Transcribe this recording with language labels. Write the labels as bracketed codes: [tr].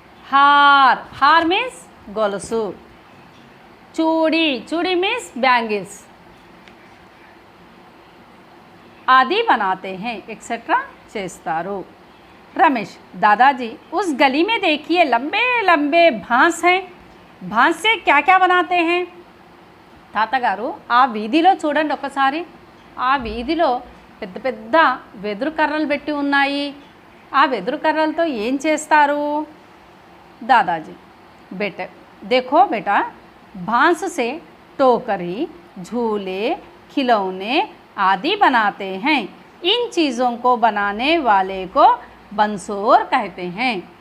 [hi] हार, हार मीन्स గొలుసు, चूड़ी, चूड़ी मीन्स बैंगल्स आदि बनाते हैं, एक्सेट्रा చేస్తారు। रमेश, दादाजी उस गली में देखिए, लंबे लंबे भांस हैं। भांस से क्या क्या बनाते हैं? [te] తాతగారు ఆ వీధిలో చూడండి ఒకసారి, ఆ వీధిలో పెద్ద పెద్ద వెదురు కర్రలు పెట్టి ఉన్నాయి। ఆ వెదురు కర్రలతో ఏం చేస్తారు? [hi] दादाजी बेटे देखो बेटा, बांस से टोकरी, झूले, खिलौने आदि बनाते हैं। इन चीज़ों को बनाने वाले को बंसोर कहते हैं।